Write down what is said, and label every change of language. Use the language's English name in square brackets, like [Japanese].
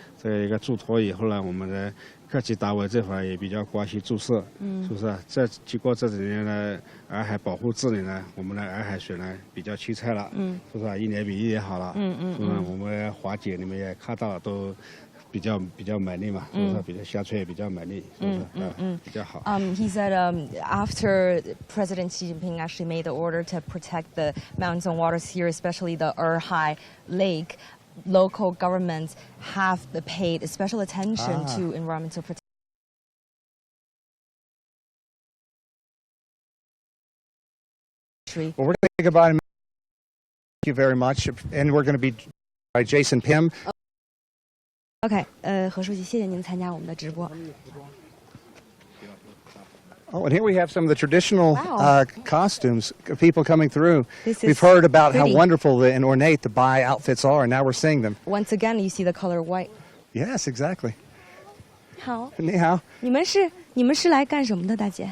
[Chinese] 这一个嘱托以后呢，我们的各级单位这块也比较关心注视，是不是？经过这几年的洱海保护治理呢，我们的洱海水呢比较清澈了，是不是？一年比一年好了，是不是？我们华姐你们也看到了都。比较美丽嘛，是不是？比较乡村也比较美丽，是不是？比较好。 [English] He said after President Xi Jinping actually made the order to protect the mountains and waters here, especially the Erhai Lake, local governments have paid special attention to environmental protection. Well, we're going to say goodbye. Thank you very much, and we're going to be by Jason Pim. [Chinese] OK， 何书记，谢谢您参加我们的直播。 [English] Oh, and here we have some of the traditional costumes of people coming through. We've heard about how wonderful and ornate the Bai outfits are, and now we're seeing them. Once again, you see the color white. Yes, exactly. [Chinese] 好，你好。你们是来干什么的，大姐？